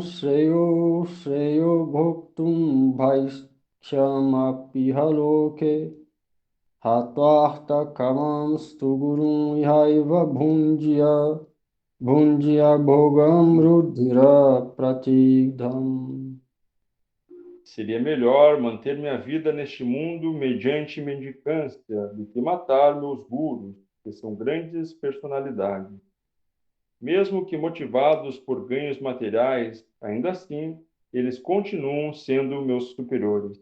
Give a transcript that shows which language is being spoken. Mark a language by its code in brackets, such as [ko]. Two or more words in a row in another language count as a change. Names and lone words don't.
[sa] shreyo bhoktum bhaishyamapi haloke hatvartha kamam stu gurum ihaiva bhunjya bhogam rudhira pratidham. [pt] seria melhor manter minha vida neste mundo mediante mendicância do que matar meus gurus, que são grandes personalidades. Mesmo que motivados por ganhos materiais, ainda assim, eles continuam sendo meus superiores.